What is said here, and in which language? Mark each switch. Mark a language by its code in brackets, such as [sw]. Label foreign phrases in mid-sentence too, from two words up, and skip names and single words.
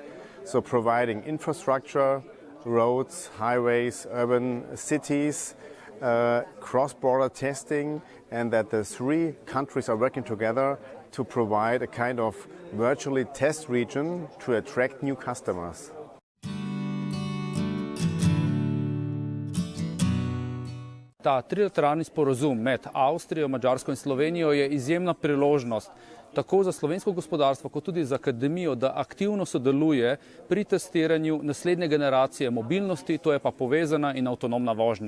[en] So providing infrastructure, roads, highways, urban cities, cross-border testing, and that the three countries are working together to provide a kind of virtually test region to attract new customers. [sl] Ta trilateralni sporazum med Avstrijo, Madžarsko in Slovenijo je izjemna priložnost tako za slovensko gospodarstvo, kot tudi za akademijo, da aktivno sodeluje pri testiranju naslednje generacije mobilnosti, to je pa povezana in avtonomna vožnja.